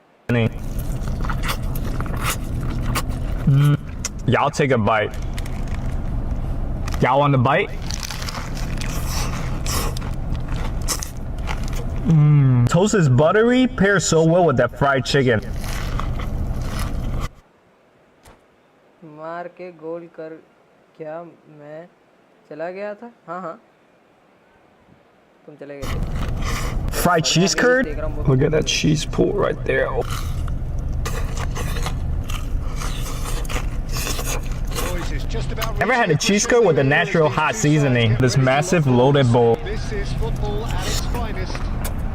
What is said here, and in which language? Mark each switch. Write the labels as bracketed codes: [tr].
[en] Yeah, I'll take a bite. Y'all want to bite? Toast is buttery, pairs so well with that fried chicken. [hi] मार के गोल कर क्या मैं चला गया था? हाँ हाँ तुम चले गए थे। [en] Fried cheese curd? Look at that cheese pool right there. Ever had a cheese curd with a natural hot seasoning? This massive loaded bowl. This is football at its finest.